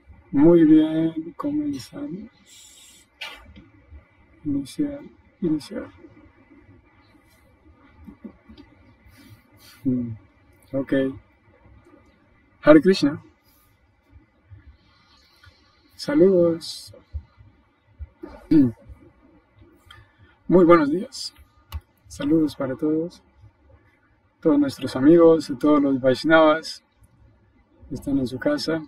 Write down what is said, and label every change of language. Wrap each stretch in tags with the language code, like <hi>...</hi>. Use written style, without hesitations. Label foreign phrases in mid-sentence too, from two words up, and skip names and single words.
<es>Muy bien, comenzamos. Iniciar. Ok. Hare Krishna. Saludos. Muy buenos días. Saludos para todos nuestros amigos y todos los Vaishnavas que están en su casa.</es>